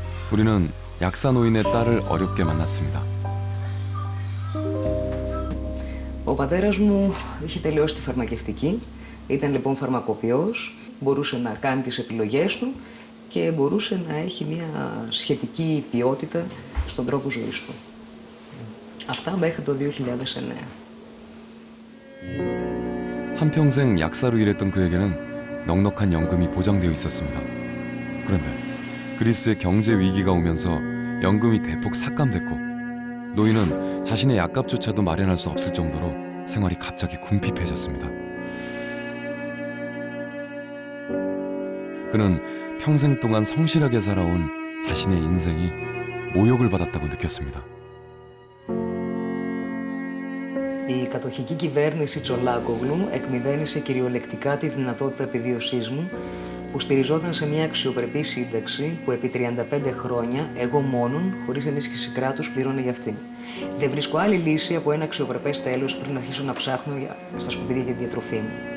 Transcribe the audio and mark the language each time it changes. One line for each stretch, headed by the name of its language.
Korean: 우리는 약사 노인의 딸을 어렵게 만났습니다.
Greek: Ο πατέρας μου είχε τελειώσει τη φαρμακευτική, ήταν λοιπόν φαρμακοποιός, μπορούσε να κάνει τις επιλογές του και μπορούσε να έχει μια σχετική ποιότητα στον τρόπο ζωής του. Αυτά μέχρι το 2009.
Korean: 한평생 약사로 일했던 그에게는 넉넉한 연금이 보장되어 있었습니다. 그런데 그리스의 경제 위기가 오면서 연금이 대폭 삭감됐고 노인은 자신의 약값조차도 마련할 수 없을 정도로 생활이 갑자기 궁핍해졌습니다. 그는 평생 동안 성실하게 살아온 자신의 인생이 모욕을 받았다고 느꼈습니다.
Greek: Η κατοχική κυβέρνηση Τσολάκογλου εκμηδένισε κυριολεκτικά τη δυνατότητα επιβίωσής μου που στηριζόταν σε μια αξιοπρεπή σύνταξη που επί 35 χρόνια εγώ μόνον, χωρίς ενίσχυση κράτους, πλήρωνε για αυτήν. Δεν βρίσκω άλλη λύση από ένα αξιοπρεπές τέλος πριν αρχίσω να ψάχνω στα σκουπίδια για τη διατροφή μου.